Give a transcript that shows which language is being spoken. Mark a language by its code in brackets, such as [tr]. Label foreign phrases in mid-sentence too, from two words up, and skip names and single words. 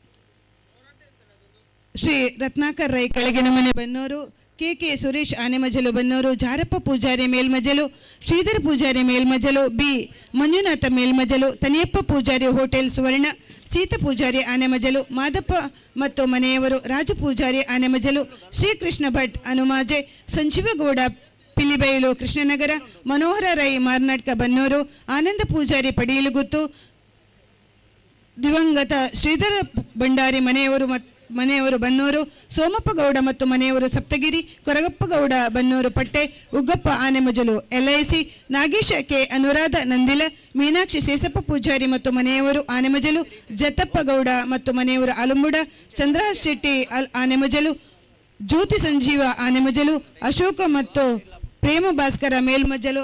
[kn] ಶ್ರೀ ರತ್ನಾಕರ್ ರೈ ಕೆಳಗಿನ ಮನೆ ಬನ್ನೂರು, ಕೆ ಸುರೇಶ್ ಆನೆಮಜಲು ಬನ್ನೂರು, ಜಾರಪ್ಪ ಪೂಜಾರಿ ಮೇಲ್ಮಜಲು, ಶ್ರೀಧರ ಪೂಜಾರಿ ಮೇಲ್ಮಜಲು, ಬಿ ಮಂಜುನಾಥ ಮೇಲ್ಮಜಲು, ತನಿಯಪ್ಪ ಪೂಜಾರಿ ಹೋಟೆಲ್ ಸುವರ್ಣ, ಸೀತ ಪೂಜಾರಿ ಆನೆಮಜಲು, ಮಾದಪ್ಪ ಮತ್ತು ಮನೆಯವರು, ರಾಜು ಪೂಜಾರಿ ಆನೆಮಜಲು, ಶ್ರೀಕೃಷ್ಣ ಭಟ್ ಅನುಮಾಜೆ, ಸಂಜೀವಗೌಡ ಪಿಲಿಬೈಲು ಕೃಷ್ಣನಗರ, ಮನೋಹರ ರೈ ಮಾರ್ನಾಟ್ಕ ಬನ್ನೂರು, ಆನಂದ ಪೂಜಾರಿ ಪಡೀಲುಗುತ್ತು, ದಿವಂಗತ ಶ್ರೀಧರ ಭಂಡಾರಿ ಮನೆಯವರು ಬನ್ನೂರು, ಸೋಮಪ್ಪ ಗೌಡ ಮತ್ತು ಮನೆಯವರು ಸಪ್ತಗಿರಿ, ಕೊರಗಪ್ಪ ಗೌಡ ಬನ್ನೂರು ಪಟ್ಟೆ, ಉಗ್ಗಪ್ಪ ಆನೆಮಜಲು LIC, ನಾಗೇಶ ಕೆ ಅನುರಾಧ ನಂದಿಲ, ಮೀನಾಕ್ಷಿ ಸೇಸಪ್ಪ ಪೂಜಾರಿ ಮತ್ತು ಮನೆಯವರು ಆನೆಮಜಲು, ಜತ್ತಪ್ಪ ಗೌಡ ಮತ್ತು ಮನೆಯವರು ಅಲುಂಬುಡ, ಚಂದ್ರಹಾಸ್ ಶೆಟ್ಟಿ ಆನೆಮಜಲು, ಜ್ಯೋತಿ ಸಂಜೀವ ಆನೆಮಜಲು, ಅಶೋಕ ಮತ್ತು ಪ್ರೇಮ ಭಾಸ್ಕರ ಮೇಲ್ಮಜಲು.